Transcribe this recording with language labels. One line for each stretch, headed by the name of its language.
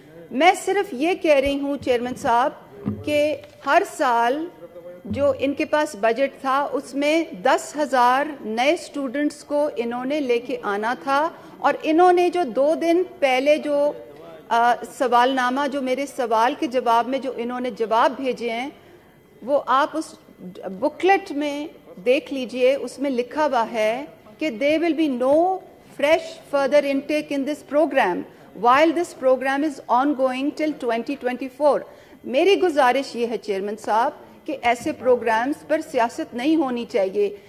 Urdu: میں صرف یہ کہہ رہی ہوں چیئرمین صاحب کہ ہر سال جو ان کے پاس بجٹ تھا اس میں 10,000 نئے سٹوڈنٹس کو انہوں نے لے کے آنا تھا. اور انہوں نے جو 2 دن پہلے جو سوال نامہ جو میرے سوال کے جواب میں جو انہوں نے جواب بھیجے ہیں وہ آپ اس بکلیٹ میں دیکھ لیجئے. اس میں لکھا ہوا ہے کہ
English: there will be no fresh further intake in this program while this program is ongoing till 2024.
Urdu: میری گزارش یہ ہے چیئرمین صاحب کہ ایسے پروگرامز پر سیاست نہیں ہونی چاہیے.